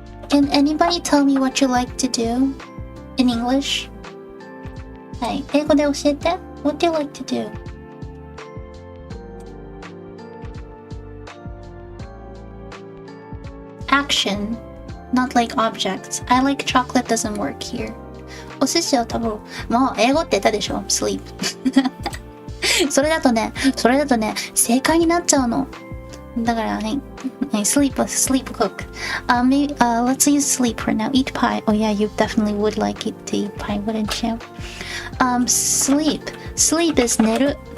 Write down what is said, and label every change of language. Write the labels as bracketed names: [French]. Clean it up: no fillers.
[English] Can anybody tell me what you like to do in English? [Japanese] はい、英語で教えて。 [English] What do you like to do? Action, not like objects. I like chocolate doesn't work here. [Japanese] お寿司を食べる。もう英語って言ったでしょ sleep それだとね、正解になっちゃうの。だからね、 [English] sleep cook. Maybe, let's use sleep for now. Eat pie. Oh yeah, you definitely would like it to eat pie, wouldn't you? Sleep. Sleep is 寝る。